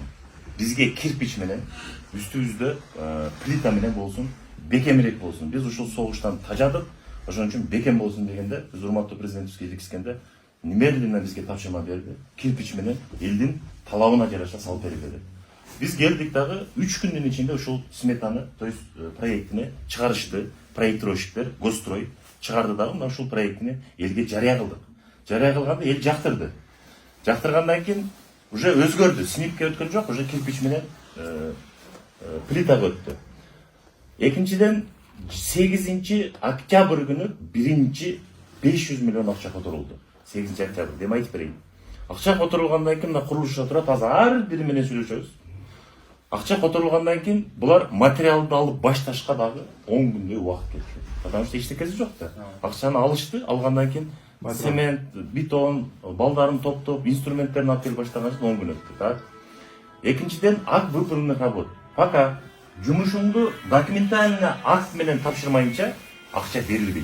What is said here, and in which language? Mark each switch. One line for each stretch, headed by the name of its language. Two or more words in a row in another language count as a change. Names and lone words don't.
Kyrgyz: Бизге кирпич менен үстүбүздө плита менен болсун, бекемирээк болсун. Биз ушул согуштан тажадык. Ошон үчүн бекем болсун дегенде, биз урматтуу президентибизге жеткизгенде немедленно бизге тапшырма берди. Кирпич менен элдин талабына жараша салып берилди. Биз келдик дагы 3 күндүн ичинде ушул сметаны,
Russian: то есть
Kyrgyz: проектini чыгарышты. Проектировщиктер, Госстрой чыгарды дагы мына ушул проектини элге жарыя кылдык. Жарыя кылганда эл жактырды. Жактыргандан кийин уже өзгөрдү. Снимкке өткөн жок, уже кирпич менен плитага өттү. Экинчиден 8 октябрь күнү биринчи 500 миллион акча которулду. 8 октябрь деп айтып берейин. Акча которулгандан кийин мына курулушчу турат, азыр ар бири менен сүйлөшөбүз. Акча которулгандан кийин булар материалды алып башташка дагы 10 күндөй убакыт кетти.
Russian: Потому что
Kyrgyz: эчтекеси жок да. Акчаны алышты, алгандан кийин цемент, бетон, балдарын топтоп, инструменттерин алып келип баштаган 10 күн өттү. Так. Экинчиден
Russian: акт выполненных работ.
Kyrgyz: Пока жумушуңду документально акт менен тапшырмайынча акча берилбейт.